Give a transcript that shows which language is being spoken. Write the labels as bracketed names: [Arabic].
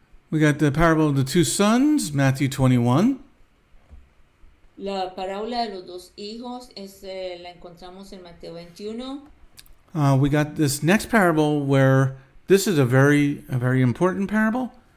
[English] We got the parable of the two sons, Matthew 21. [Spanish] La parábola de los dos hijos la encontramos en Mateo 21. [English] We got this next parable where this is a very important parable.